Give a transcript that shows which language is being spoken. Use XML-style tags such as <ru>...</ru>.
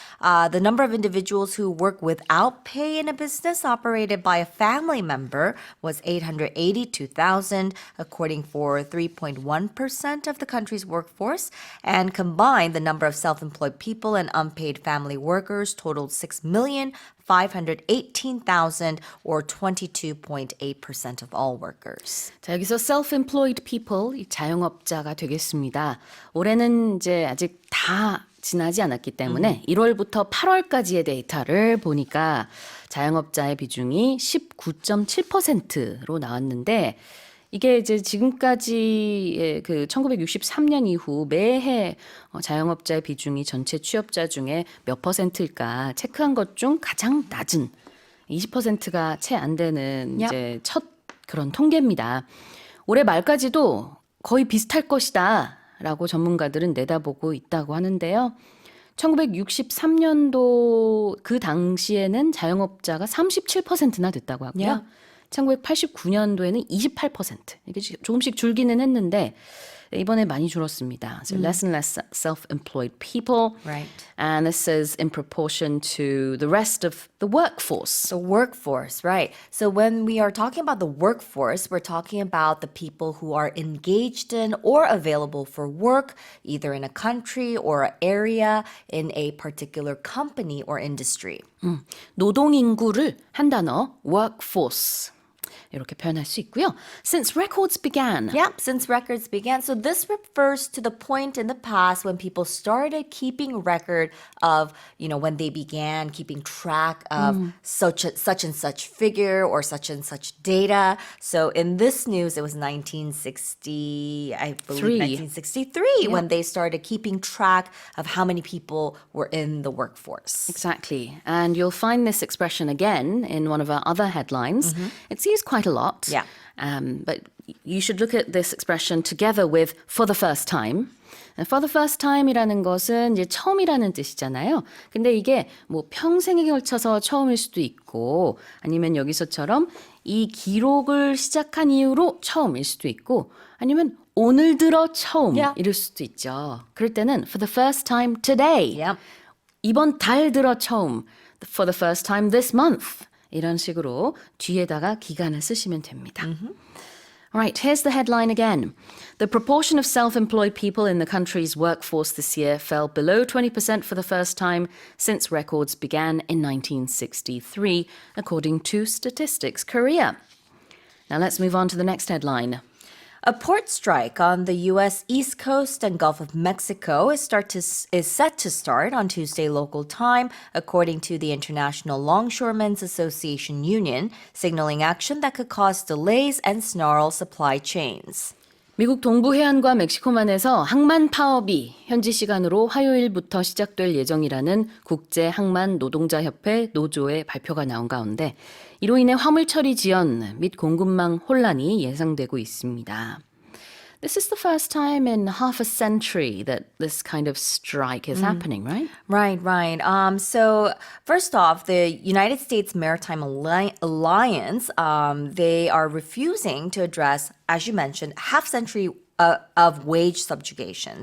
<en>The number of individuals who work without pay in a business operated by a family member was 882,000, according for 3.1% of the country's workforce. And combined, the number of self-employed people and unpaid family workers totaled 6,518,000, or 22.8% of all workers.</en> <ko>자, 여기서</ko> <en>self-employed people,</en> <ko>이 자영업자가 되겠습니다. 올해는 이제 아직 다 지나지 않았기 때문에 1월부터 8월까지의 데이터를 보니까 자영업자의 비중이 19.7%로 나왔는데, 이게 이제 지금까지 그 1963년 이후 매해 자영업자의 비중이 전체 취업자 중에 몇 %일까 체크한 것 중 가장 낮은 20%가 채 안 되는 이제 첫 그런 통계입니다. 올해 말까지도 거의 비슷할 것이다라고 전문가들은 내다보고 있다고 하는데요. 1963년도 그 당시에는 자영업자가 37%나 됐다고 하고요. 1989년도에는 28%. 이게 조금씩 줄기는 했는데 이번에 많이 줄었습니다.</ko> <en>So less and less self-employed people. Right. And this is in proportion to the rest of the workforce. The workforce, right. So when we are talking about the workforce, we're talking about the people who are engaged in or available for work, either in a country or area, in a particular company or industry.</en> <ko>노동인구를 한 단어 workforce 이렇게 표현할 수 있고요.</ko> <en>Since records began. Yeah, since records began. So this refers to the point in the past when people started keeping record of, when they began keeping track of such and such figure or such and such data. So in this news, it was 1963 when they started keeping track of how many people were in the workforce. Exactly. And you'll find this expression again in one of our other headlines. It's used quite a lot. Yeah. But you should look at this expression together with for the first time. And for the first time</en> <ko>이라는 것은 이제 처음이라는 뜻이잖아요. 근데 이게 뭐 평생에 걸쳐서 처음일 수도 있고 아니면 여기서처럼 이 기록을 시작한 이후로 처음일 수도 있고 아니면 오늘 들어 처음 이럴 수도 있죠. 그럴 때는</ko> <en>for the first time today. Yeah.</en> <ko>이번 달 들어 처음.</ko> <en>For the first time this month.</en> <ko>이런 식으로 뒤에다가 기간을 쓰시면 됩니다.</ko> <en>All right, here's the headline again. The proportion of self-employed people in the country's workforce this year fell below 20% for the first time since records began in 1963, according to Statistics Korea. Now let's move on to the next headline. A port strike on the U.S. East Coast and Gulf of Mexico is set to start on Tuesday local time, according to the International Longshoremen's Association Union, signaling action that could cause delays and snarl supply chains.</en> <ko>미국 동부 해안과 멕시코만에서 항만 파업이 현지 시간으로 화요일부터 시작될 예정이라는 국제 항만 노동자 협회 노조의 발표가 나온 가운데 이로 인해 화물 처리 지연 및 공급망 혼란이 예상되고 있습니다.</ko> <en>This is the first time in half a century that this kind of strike is happening, right? Right. So first off, the United States Maritime Alliance, they are refusing to address, as you mentioned, half-century of wage subjugation.</en>